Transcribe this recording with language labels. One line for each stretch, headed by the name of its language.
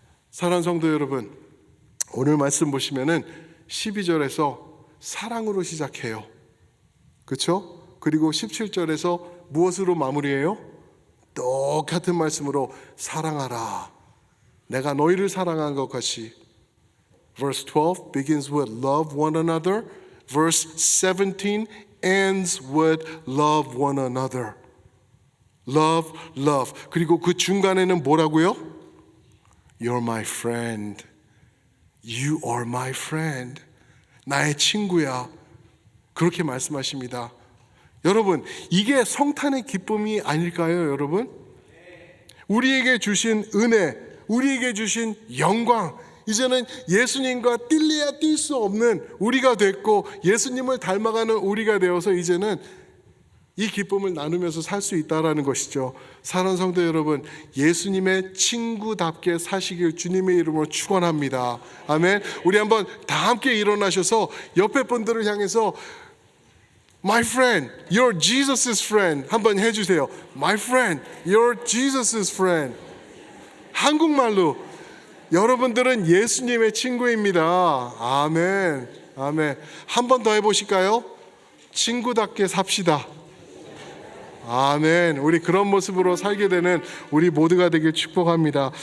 Korean: 사랑하는 성도 여러분, 오늘 말씀 보시면은 12절에서 사랑으로 시작해요. 그렇죠? 그리고 17절에서 무엇으로 마무리해요? 똑같은 말씀으로 사랑하라. 내가 너희를 사랑한 것 같이.
English: Verse 12 begins with love one another. Verse 17 ends with love one another. Love, love.
Korean: 그리고 그 중간에는 뭐라고요?
English: You're my friend. You are my friend.
Korean: 나의 친구야. 그렇게 말씀하십니다. 여러분, 이게 성탄의 기쁨이 아닐까요, 여러분? 우리에게 주신 은혜, 우리에게 주신 영광, 이제는 예수님과 뛸래야 뛸 수 없는 우리가 됐고 예수님을 닮아가는 우리가 되어서 이제는 이 기쁨을 나누면서 살 수 있다라는 것이죠. 사랑하는 성도 여러분, 예수님의 친구답게 사시길 주님의 이름으로 축원합니다. 아멘. 우리 한번 다 함께 일어나셔서 옆에 분들을 향해서
English: My friend, you're Jesus' friend
Korean: 한번 해주세요.
English: My friend, you're Jesus' friend.
Korean: 한국말로 여러분들은 예수님의 친구입니다. 아멘. 아멘. 한 번 더 해보실까요? 친구답게 삽시다. 아멘. 우리 그런 모습으로 살게 되는 우리 모두가 되길 축복합니다.